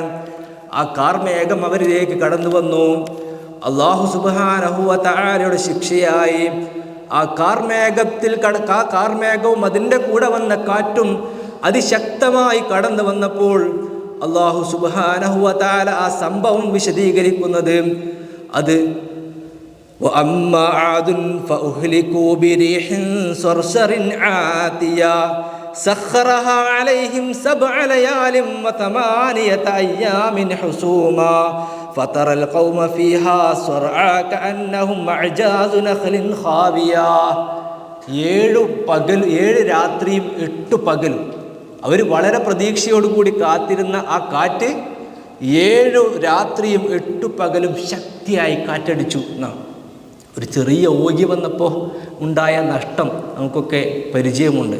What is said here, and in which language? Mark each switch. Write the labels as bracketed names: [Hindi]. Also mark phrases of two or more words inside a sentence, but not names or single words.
[Malayalam] ആ കാർമേഘം അവരിലേക്ക് കടന്നു വന്നു. [Arabic] الله سبحانه وتعالى [Malayalam] ശിക്ഷയായി ആ കാർമേഘവും അതിൻ്റെ കൂടെ വന്ന കാറ്റും അതിശക്തമായി കടന്നു വന്നപ്പോൾ [Arabic] الله سبحانه وتعالى [Malayalam] ആ സംഭവം വിശദീകരിക്കുന്നത് അത് [Arabic] وأما عاد فأهلكوا بريح صرصر عاتية سخرها عليهم 7 ليال و8 أيام حسوما فترى القوم فيها صرعى كأنهم أعجاز نخل خاوية. [Malayalam] 7 രാത്രിയും 8 പകലും അവർ വളരെ പ്രതീക്ഷയോടുകൂടി കാത്തിരുന്ന ആ കാറ്റ് 7 രാത്രിയും 8 പകലും ശക്തിയായി കാറ്റടിച്ചു എന്നാണ്. ഒരു ചെറിയ ഓഗി വന്നപ്പോൾ ഉണ്ടായ നഷ്ടം നമുക്കൊക്കെ പരിചയമുണ്ട്.